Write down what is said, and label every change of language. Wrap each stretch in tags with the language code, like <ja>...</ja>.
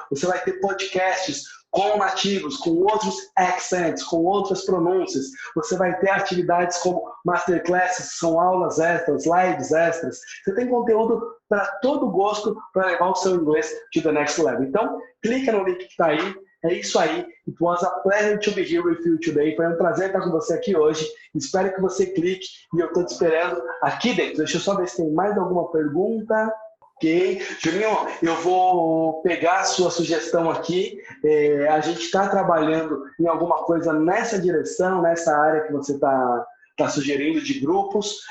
<pt>Você vai ter podcasts com nativos, com outros accents, com outras pronúncias. Você vai ter atividades como masterclasses, que são aulas extras, lives extras. Você tem conteúdo para todo gosto para levar o seu inglês</pt> <en>to the next level.</en> <pt>Então, clica no link que está aí. É isso aí.</pt> <en>It was a pleasure to be here with you today.</en> <pt>Foi um prazer estar com você aqui hoje. Espero que você clique e eu estou te esperando aqui dentro. Deixa eu só ver se tem mais alguma pergunta. Ok. Juninho, eu vou pegar a sua sugestão aqui. A gente está trabalhando em alguma coisa nessa direção, nessa área que você está sugerindo de grupos.</pt>